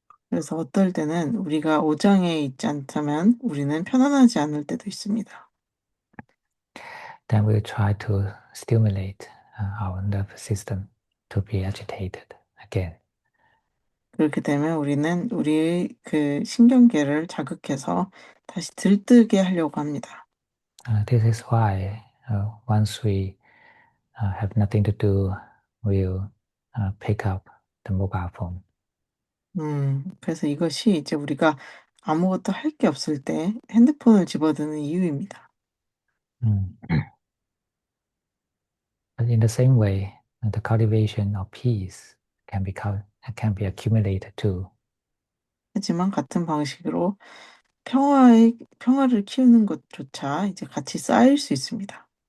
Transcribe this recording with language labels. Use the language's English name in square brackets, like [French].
[Korean] 그래서 어떨 때는 우리가 오장애에 있지 않다면 우리는 편안하지 않을 때도 있습니다. [English] Then we'll try to stimulate our nervous system to be agitated again. [Korean] 그렇게 되면 우리는 우리의 그 신경계를 자극해서 다시 들뜨게 하려고 합니다. [English] This is why once we have nothing to do, we'll pick up the mobile phone. [Korean] 그래서 이것이 이제 우리가 아무것도 할 게 없을 때 핸드폰을 집어드는 이유입니다. Mm. [English] But in the same way, the cultivation of peace can be accumulated too. [Korean] 하지만 같은 방식으로 평화를 키우는 것조차 이제 같이 쌓일 수 있습니다.